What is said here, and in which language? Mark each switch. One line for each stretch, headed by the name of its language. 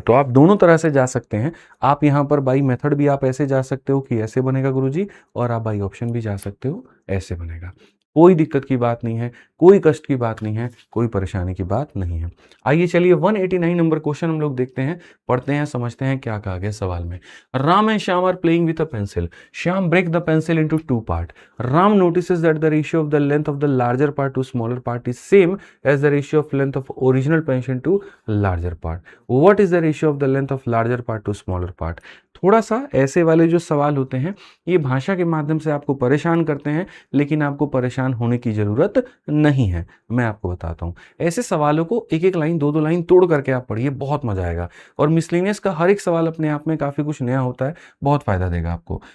Hindi: तो आप दोनों तरह से जा सकते हैं। आप यहाँ पर बाई मेथड भी आप ऐसे जा सकते हो कि ऐसे बनेगा गुरुजी, और आप बाई ऑप्शन भी जा सकते हो, ऐसे बनेगा। कोई दिक्कत की बात नहीं है, कोई कष्ट की बात नहीं है, कोई परेशानी की बात नहीं है। आइए चलिए 189 नंबर क्वेश्चन हम लोग देखते हैं, पढ़ते हैं, समझते हैं क्या कहा गया सवाल में।
English: Ram and Shyam are playing with a pencil. Shyam break the pencil into two part. Ram notices that the ratio of the length of the larger part to smaller part is same as the ratio of length of original pencil to larger part. What is the ratio of the length of larger part to smaller part?
Hindi: थोड़ा सा ऐसे वाले जो सवाल होते हैं ये भाषा के माध्यम से आपको परेशान करते हैं, लेकिन आपको परेशान होने की जरूरत नहीं है। मैं आपको बताता हूँ, ऐसे सवालों को एक एक लाइन, दो दो लाइन तोड़ करके आप पढ़िए, बहुत मजा आएगा। और मिसलेनियस का हर एक सवाल अपने आप में काफी कुछ नया होता है, बहुत फायदा देगा आपको।